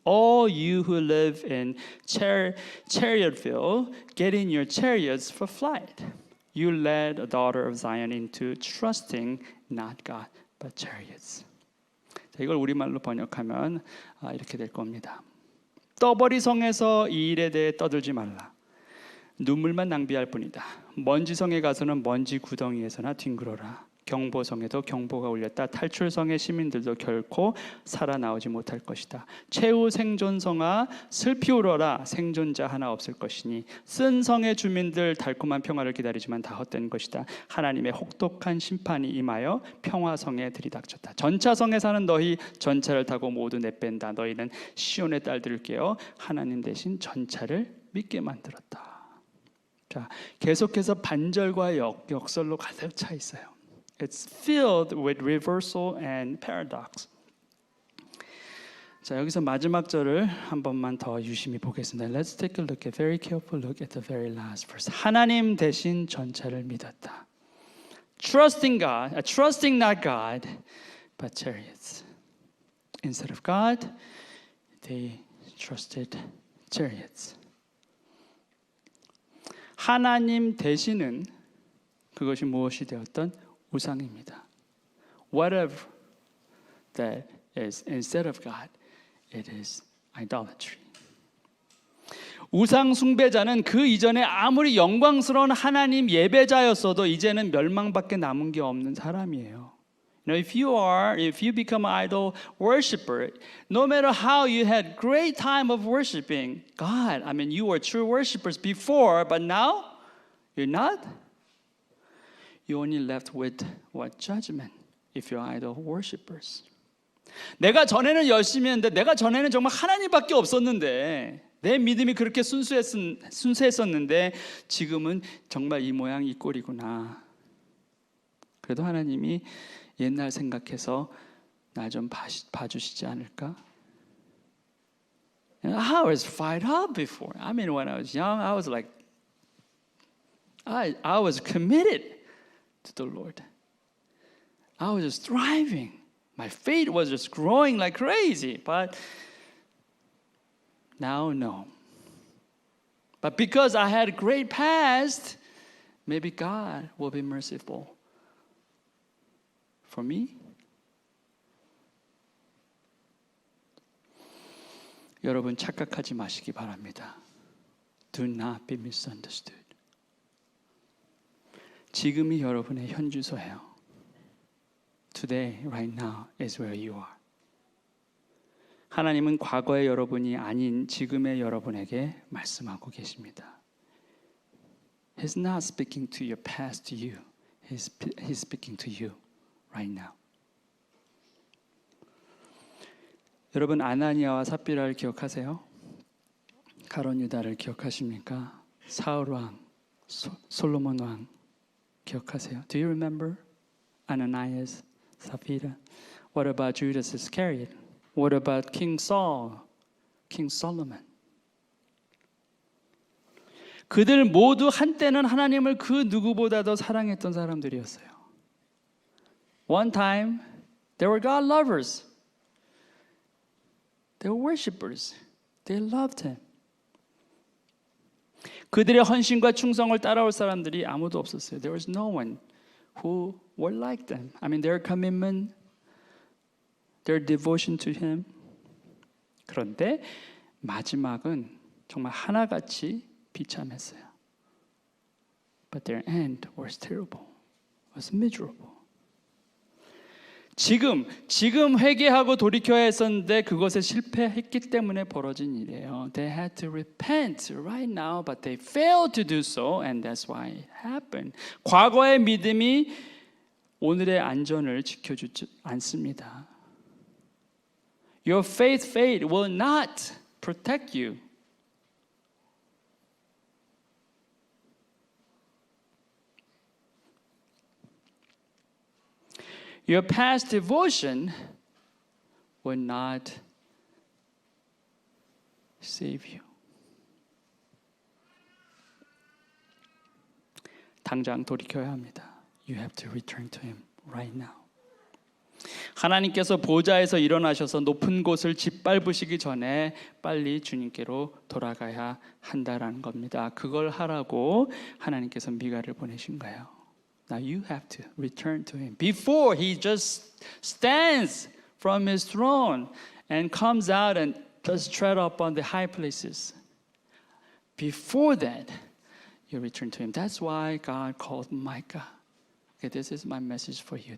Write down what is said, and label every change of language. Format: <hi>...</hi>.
<en>All you who live in Chariotville, get in your chariots for flight. You led a daughter of Zion into trusting not God but chariots.</en> <ko>자, 이걸 우리말로 번역하면 이렇게 될 겁니다. 떠버리 성에서 이 일에 대해 떠들지 말라. 눈물만 낭비할 뿐이다. 먼지성에 가서는 먼지 구덩이에서나 뒹굴어라. 경보성에도 경보가 울렸다. 탈출성의 시민들도 결코 살아나오지 못할 것이다. 최후 생존성아 슬피 울어라. 생존자 하나 없을 것이니 쓴 성의 주민들 달콤한 평화를 기다리지만 다 헛된 것이다. 하나님의 혹독한 심판이 임하여 평화성에 들이닥쳤다. 전차성에 사는 너희 전차를 타고 모두 내뺀다. 너희는 시온의 딸들을 깨어 하나님 대신 전차를 믿게 만들었다. 자, 계속해서 반절과 역설로 가득 차 있어요.</ko> <en>It's filled with reversal and paradox.</en> <ko>자, 여기서 마지막 절을 한 번만 더 유심히 보겠습니다.</ko> <en>Let's take a look, a very careful look at the very last verse.</en> <ko>하나님 대신 전차를 믿었다.</ko> <en>Trusting not God, but chariots. Instead of God, they trusted chariots.</en> <ko>하나님 대신은 그것이 무엇이 되었던 우상입니다.</ko> <en>Whatever that is instead of God, it is idolatry.</en> <ko>우상 숭배자는 그 이전에 아무리 영광스러운 하나님 예배자였어도 이제는 멸망밖에 남은 게 없는 사람이에요.</ko> <en>If you become an idol worshiper, no matter how you had great time of worshiping God, you were true worshipers before, but now you're not. You only left with what? Judgment if you're idol worshippers.</en> <ko>내가 전에는 열심히 했는데 내가 전에는 정말 하나님밖에 없었는데 내 믿음이 그렇게 순수했었는데 지금은 정말 이 모양 이 꼴이구나. 그래도 하나님이 옛날 생각해서 나 좀 봐주시지 않을까?</ko> <en>I was fired up before. When I was young, I was like, I was committed to the Lord. I was just thriving. My faith was just growing like crazy. But now, no. But because I had a great past, maybe God will be merciful for me.</en> <ko>여러분 착각하지 마시기 바랍니다.</ko> <en>Do not be misunderstood.</en> <ko>지금이 여러분의 현주소예요.</ko> <en>Today, right now, is where you are.</en> <ko>하나님은 과거의 여러분이 아닌 지금의 여러분에게 말씀하고 계십니다.</ko> <en>He's not speaking to your past to you. He's speaking to you right now.</en> <ko>여러분 아나니아와 삽비라를 기억하세요? 가론 유다를 기억하십니까? 사울 왕, 솔로몬 왕 기억하세요?</ko> <en>Do you remember Ananias, Sapphira? What about Judas Iscariot? What about King Saul, King Solomon?</en> <ko>그들 모두 한때는 하나님을 그 누구보다도 사랑했던 사람들이었어요.</ko> <en>One time, they were God lovers. They were worshipers. They loved Him.</en> <ko>그들의 헌신과 충성을 따라올 사람들이 아무도 없었어요.</ko> <en>There was no one who were like them. Their commitment, their devotion to Him.</en> <ko>그런데 마지막은 정말 하나같이 비참했어요.</ko> <en>But their end was terrible. Was miserable.</en> <ko>지금 회개하고 돌이켜야 했었는데 그것에 실패했기 때문에 벌어진 일이에요.</ko> <en>They had to repent right now, but they failed to do so, and that's why it happened.</en> <ko>과거의 믿음이 오늘의 안전을 지켜주지 않습니다.</ko> <en>Your faith will not protect you. Your past devotion will not save you.</en> <ko>당장 돌이켜야 합니다.</ko> <en>You have to return to Him right now.</en> <ko>하나님께서 보좌에서 일어나셔서 높은 곳을 짓밟으시기 전에 빨리 주님께로 돌아가야 한다라는 겁니다. 그걸 하라고 하나님께서 미가를 보내신 거예요.</ko> <en>Now you have to return to Him before He just stands from His throne and comes out and does tread up on the high places. Before that, you return to him. That's why God called Micah. Okay, this is my message for you.</en>